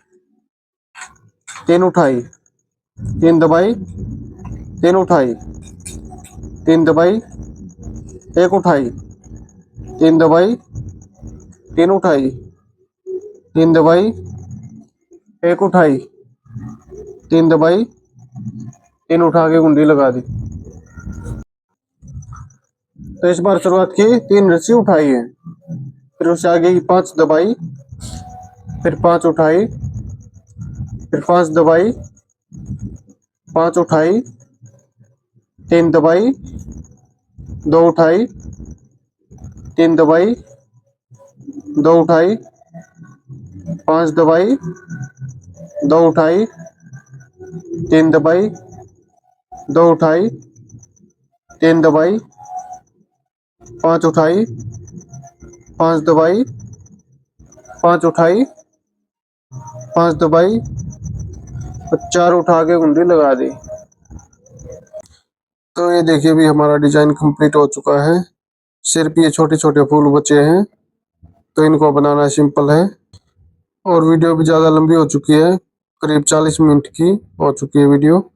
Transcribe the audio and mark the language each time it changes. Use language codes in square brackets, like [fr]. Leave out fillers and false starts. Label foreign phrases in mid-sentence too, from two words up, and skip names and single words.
[hi] 3 उठाई, 3 दबाई, 3 उठाई, 3 दबाई, 1 उठाई, 3 दबाई, 3 उठाई, 3 दबाई, 1 उठाई, 3 दबाई, 3 उठा के कुंडी लगा दी। तो इस बार शुरुआत की 3 रस्सी उठाई है, फिर उससे आगे की 5 दबाई, फिर 5 उठाई, फिर 5 दबाई, 5 उठाई, 3 दबाई, 2 उठाई, 3 दबाई, 2 उठाई, 5 दबाई, 2 उठाई, 3 दबाई, 2 उठाई, 3 दबाई, 5 उठाई, 5 दबाई, 5 उठाई, 5 दबाई, 4 उठा के कुंडी लगा दी। तो ये देखिए भी हमारा [en] design complete [hi] हो चुका है। सिर्फ ये छोटे छोटे फूल बचे हैं, तो इनको बनाना सिंपल है। और वीडियो भी ज़्यादा लंबी हो चुकी है, करीब 40 मिनट की हो चुकी है वीडियो।